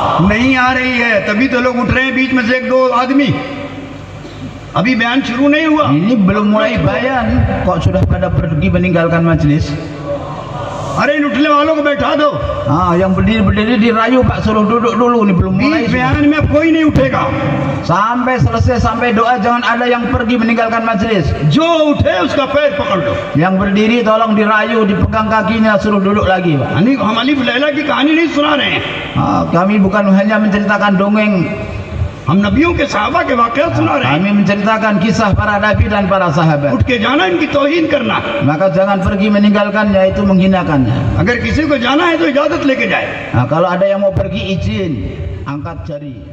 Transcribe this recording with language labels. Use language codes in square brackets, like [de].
[hi] नहीं आ रही है, तभी तो लोग उठ रहे हैं बीच में से एक दो आदमी. अभी बयान शुरू नहीं हुआ. [id] Ini belum mulai bayan kok sudah pada pergi meninggalkan majelis. [hi] अरे इन उठने वालों को बैठा दो. [id] Yang berdiri dirayu Pak, suruh duduk dulu, ini belum mulai. [hi] बीच बयान में अब कोई नहीं उठेगा. [id] Sampai selesai, sampai doa jangan ada yang pergi meninggalkan majelis. [hi] जो उठे उसका पैर पकड़ लो. [id] Yang berdiri tolong dirayu, dipegang kakinya, suruh duduk lagi Pak. [hi] हम अलीफ लैला की कहानी नहीं सुना रहे हैं. [id] Kami bukan hanya menceritakan dongeng, [hi] हम नबियों के सहाबा के वाक़या सुना रहे हैं. [id] kami menceritakan kisah para nabi dan para sahabat. [hi] उठ के जाना, इनकी तौहीन करना. [id] Maka jangan pergi meninggalkannya, itu menghinakannya. [hi] अगर किसी को जाना है तो इजाजत लेके जाए. [id] Kalau ada yang mau pergi izin, angkat jari.